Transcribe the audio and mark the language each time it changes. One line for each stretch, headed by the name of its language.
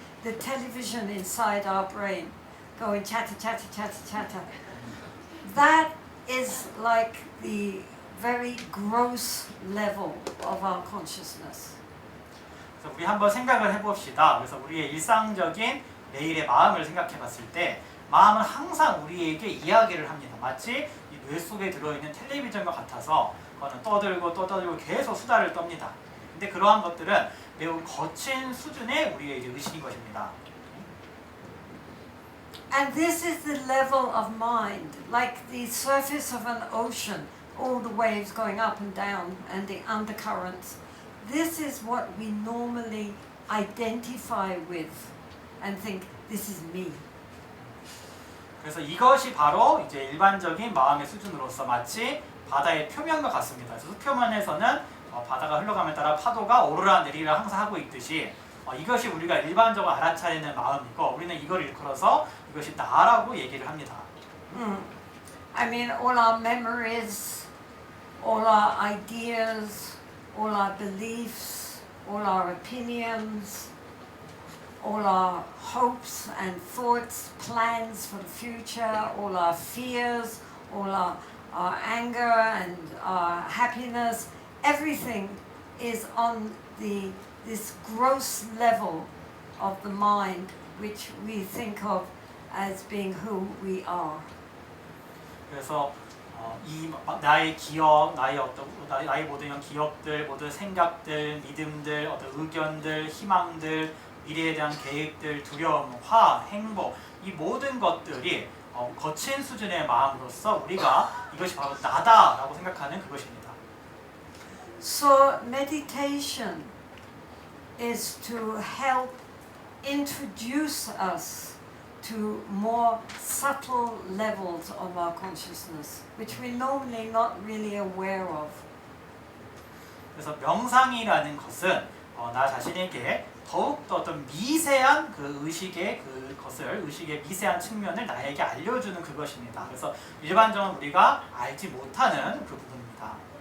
English: The television inside our brain going chatter, chatter, chatter, chatter. That is like the very gross level of our consciousness.
Korean: 그래서 우리 한번 생각을 해봅시다. 그래서 우리의 일상적인 매일의 마음을 생각해봤을 때 마음은 항상 우리에게 이야기를 합니다. 마치 이 뇌 속에 들어있는 텔레비전과 같아서 그거는 떠들고 계속 수다를 떱니다. 근데 그러한 것들은 매우 거친 수준의 우리의 이제 의식인 것입니다.
English: And this is the level of mind, like the surface of an ocean, all the waves going up and down and the undercurrents. This is what we normally identify with and think, this is me.
Korean: 그래서 이것이 바로 이제 일반적인 마음의 수준으로서 마치 바다의 표면과 같습니다. 그래서 표면에서는 바다가 흘러감에 따라 파도가 오르락 내리락 항상 하고 있듯이 이것이 우리가 일반적으로 알아차리는 마음이고 우리는 이걸 일컬어서 이것이 나라고 얘기를 합니다.
English: I mean, all our memories, all our ideas, all our beliefs, all our opinions, all our hopes and thoughts, plans for the future, all our fears, all our anger and our happiness, everything is on this gross level of the mind which we think of as being who we are.
Korean: 그래서 이 나의 기억, 나의 모든 기억들, 모든 생각들, 믿음들, 어떤 의견들, 희망들, 미래에 대한 계획들, 두려움, 화, 행복 이 모든 것들이 거친 수준의 마음으로서 우리가 이것이 바로 나다라고 생각하는 그것입니다.
English: So meditation is to help introduce us to more subtle levels of our consciousness, which we're normally not really aware of.
Korean: 그래서 명상이라는 것은 나 자신에게 더욱더 어떤 미세한 그 의식의 의식의 미세한 측면을 나에게 알려주는 그것입니다. 그래서 일반적으로 우리가 알지 못하는 그 부분입니다.